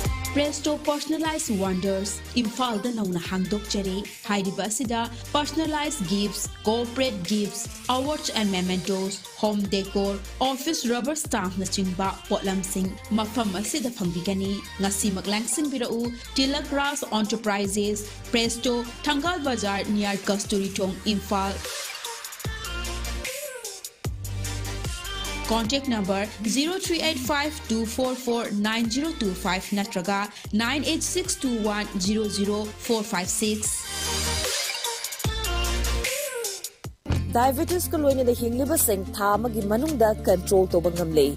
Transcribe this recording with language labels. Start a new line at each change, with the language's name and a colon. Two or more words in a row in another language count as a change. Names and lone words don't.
Manipuri: Presto Personalized Wonders Imphal da nauna hangdok jare hairiba asida
English: personalized gifts, corporate gifts, awards and mementos, home decor, office rubber stamp
Manipuri: na chingba potlam sing mafam asida phangbigani ngasi maglangsing birau Tilak Ras Enterprises Presto Thangal Bazar near Kasturi Tong Imphal.
English: Contact number 0385-244-9025 natraga 98621-00456.
Manipuri: Diabetes ko loina da hingliba sing tha magi manungda control to bangamle.